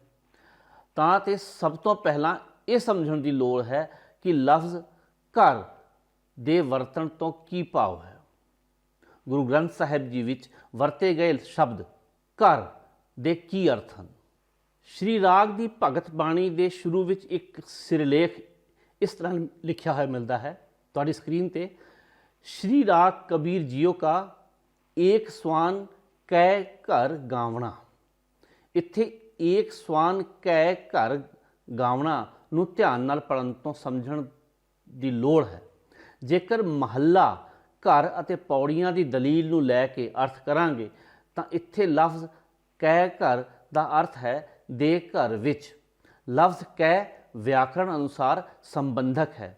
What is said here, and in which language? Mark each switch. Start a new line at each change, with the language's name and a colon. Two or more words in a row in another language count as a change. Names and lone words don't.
Punjabi: ਤਾਂ ਤੇ ਸਭ ਤੋਂ ਪਹਿਲਾਂ ਇਹ ਸਮਝਣ ਦੀ ਲੋੜ ਹੈ ਕਿ ਲਫ਼ਜ਼ ਘਰ ਦੇ ਵਰਤਣ ਤੋਂ ਕੀ ਭਾਵ ਹੈ। ਗੁਰੂ ਗ੍ਰੰਥ ਸਾਹਿਬ ਜੀ ਵਿੱਚ ਵਰਤੇ ਗਏ ਸ਼ਬਦ ਘਰ ਦੇ ਕੀ ਅਰਥ ਹਨ। ਸ਼੍ਰੀ ਰਾਗ ਦੀ ਭਗਤ ਬਾਣੀ ਦੇ ਸ਼ੁਰੂ ਵਿੱਚ ਇੱਕ ਸਿਰਲੇਖ ਇਸ ਤਰ੍ਹਾਂ ਲਿਖਿਆ ਹੋਇਆ ਮਿਲਦਾ ਹੈ ਤੁਹਾਡੀ ਸਕਰੀਨ ਤੇ। ਸ੍ਰੀ ਰਾਗ ਕਬੀਰ ਜੀਉ ਕਾ ਏਕ ਸੁਆਨ ਕੈ ਘਰ ਗਾਵਣਾ। ਇੱਥੇ ਏਕ ਸੁਆਨ ਕੈ ਘਰ ਗਾਵਣਾ ਨੂੰ ਧਿਆਨ ਨਾਲ ਪੜ੍ਹਨ ਤੋਂ ਸਮਝਣ ਦੀ ਲੋੜ ਹੈ। ਜੇਕਰ ਮਹੱਲਾ ਘਰ ਅਤੇ ਪੌੜੀਆਂ ਦੀ ਦਲੀਲ ਨੂੰ ਲੈ ਕੇ ਅਰਥ ਕਰਾਂਗੇ ਤਾਂ ਇੱਥੇ ਲਫ਼ਜ਼ ਕੈ ਘਰ ਦਾ ਅਰਥ ਹੈ ਦੇ ਘਰ ਵਿੱਚ। ਲਫ਼ਜ਼ ਕੈ ਵਿਆਕਰਣ ਅਨੁਸਾਰ ਸੰਬੰਧਕ ਹੈ।